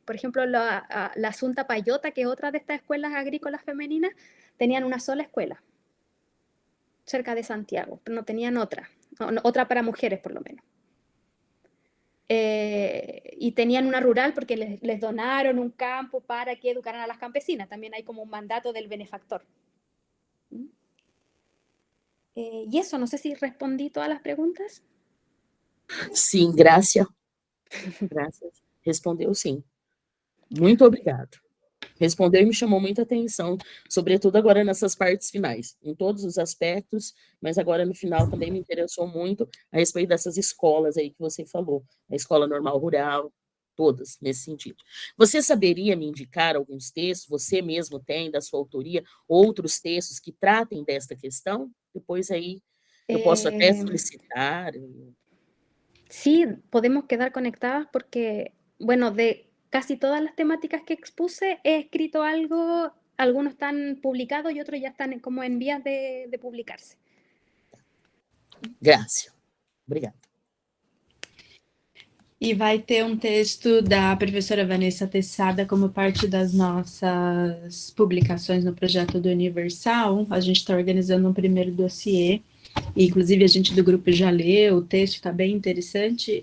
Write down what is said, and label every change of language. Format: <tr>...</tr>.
<es>Por ejemplo, la Asunta Payota, que es otra de estas escuelas agrícolas femeninas, tenían una sola escuela cerca de Santiago, pero no tenían otra para mujeres por lo menos. Y tenían una rural porque les donaron un campo para que educaran a las campesinas. También hay como un mandato del benefactor. Y eso, no sé si respondí todas las preguntas.</es> <pt>Sim, Grácia. Graças. Respondeu sim. Muito obrigado. respondeu e me chamou muita atenção, sobretudo agora nessas partes finais, em todos os aspectos, mas agora no final também me interessou muito a respeito dessas escolas aí que você falou, a escola normal rural, todas nesse sentido. Você saberia me indicar alguns textos, você mesmo tem da sua autoria, outros textos que tratem desta questão? Depois aí eu posso até Eh, solicitar.</pt> <es>sí, podemos quedar conectadas porque, bueno, de casi todas las temáticas que expuse he escrito algo, algunos están publicados y otros ya están como en vías de publicarse.</es> <pt>Graça. Obrigada. E vai ter um texto da professora Vanessa Tessada como parte das nossas publicações no projeto do Universal. A gente está organizando um primeiro dossiê, e, inclusive a gente do grupo já leu, o texto está bem interessante.</pt>